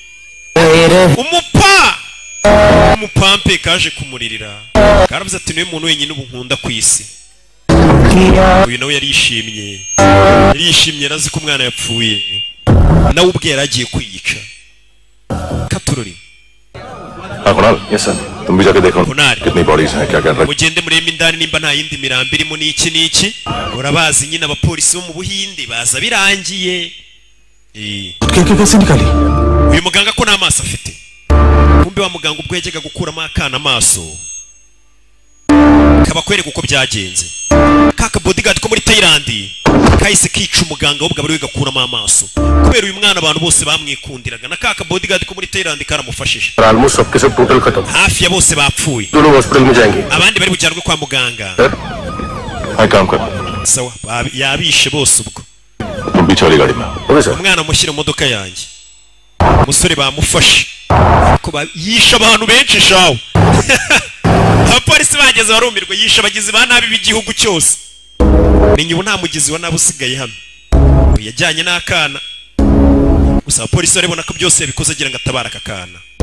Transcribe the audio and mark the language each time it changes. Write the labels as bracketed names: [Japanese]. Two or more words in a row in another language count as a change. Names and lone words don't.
[Kinyarwanda] Umupampe kaje kumuririra. Karavuze ati niwe muntu wenyine ubu nkunda ku isi. Uyu nawe yarishimye. Yarishimye arazi ko umwana yapfuye. Nawe ubwe yaragiye kwiyica. Katurori. [English] Yes sir. [Hindi] तुम भी जाके देखो कितनी बॉडीज हैं क्या कर रहे हैं. [Kinyarwanda] Mugende murebe indani nimba nta yindi mirambi irimo n'iki. Urabazi nyine abapolisi bo mu Buhinde baza birangiye. [Hindi] कैसे निकाली. [Kinyarwanda] Uyu muganga ko n'amaso afite. Kumbe wa muganga ubwo yajyaga gukuramo akana amaso. Kabakwereka uko byagenze. Kaka bodyguard ko muri Thailand kahise kica umuganga w'ubwo bari gakuramo amaso. Kubera uyu mwana abantu bose bamwikundiraga na kaka bodyguard ko muri Thailand karamufashije. [Hindi] Almost सबके सब total खत्म. [Kinyarwanda] Hafi ya bose bapfuye. [Hindi] दोनों hospital में जाएंगे. [Kinyarwanda] Abandi bari bujyanwe kwa muganga. [Hindi] Hai काम कर. [Kinyarwanda] Sawa yabishe bose ubwo. [Hindi] तुम पीछे वाली गाड़ी में. [English] okay sir. [Kinyarwanda] Umwana mushyira mu modoka yanjye. Umusore bamufashe. Ko yisha abantu benshi shawo. Abapolisi bageze barumirwa yisha abagizi ba nabi b'igihugu cyose. Menye ubu nta mugizi wa nabi usigaye hano. Yajyanye n'akana. Gusa abapolisi barabona ko byose yabikoze agira ngo atabara akakana.